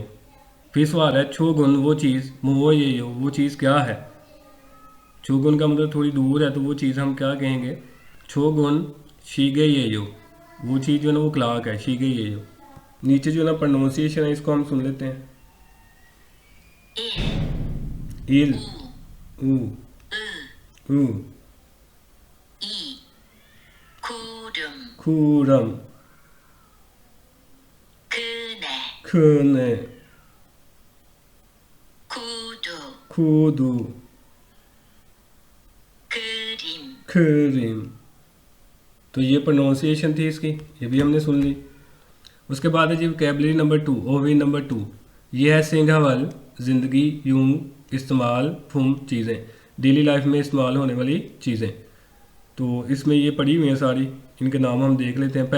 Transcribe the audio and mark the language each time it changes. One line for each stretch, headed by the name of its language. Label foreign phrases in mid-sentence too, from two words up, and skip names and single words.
Hindi: फिर सवाल है
Korean: 저 건
Hindi: वो चीज़,
Korean: 뭐예요,
Hindi: वो चीज़ क्या है?
Korean: 저 건
Hindi: का मतलब थोड़ी दूर है तो वो चीज़ हम क्या कहेंगे,
Korean: 저 건 시계예요,
Hindi: वो चीज़ जो है ना वो क्लॉक है,
Korean: 시계예요.
Hindi: नीचे जो है ना प्रोनाउंसिएशन है इसको हम सुन लेते हैं।
Korean: 일, इल, 우, ऊ, 으, ऊ, 이, 구름, खूरम, 그네, खने, 구두, खूदू, 그림, खरीम।
Hindi: तो ये प्रोनाउंसिएशन थी इसकी, ये भी हमने सुन ली। उसके बाद है जी
English: vocabulary number 2,
Hindi: ओवी नंबर 2, ये है सिंघावल, ज़िंदगी, यूं, इस्तेमाल, फुम, चीज़ें,
English: daily life
Hindi: में इस्तेमाल होने वाली चीज़ें। तो इसमें ये पड़ी हुई हैं सारी, इनके नाम हम देख लेते हैं।